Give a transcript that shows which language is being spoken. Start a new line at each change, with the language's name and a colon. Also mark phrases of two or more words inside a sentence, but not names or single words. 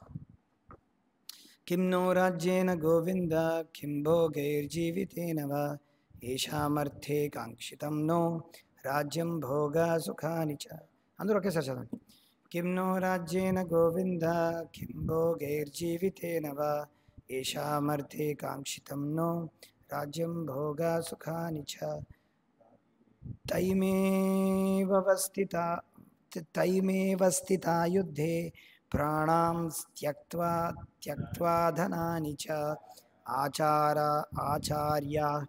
Sanskrit: కిం నో రాజ్యేన గోవింద కిం భోగైర్జీవితేన వా ఏషామర్థే కాంక్షితం నో రాజ్యం భోగా సుఖాని చ.
Telugu: అందరూ ఒకేసారి చదవండి.
Sanskrit: కిం నో రాజ్యేన గోవింద కిం భోగైర్జీవితేన వా ఏషామర్థే కాంక్షితం నో राज्यं भोगसुखानि च तैमेव स्थिता युद्धे प्राणां त्यक्त्वा धनानि च आचार्याः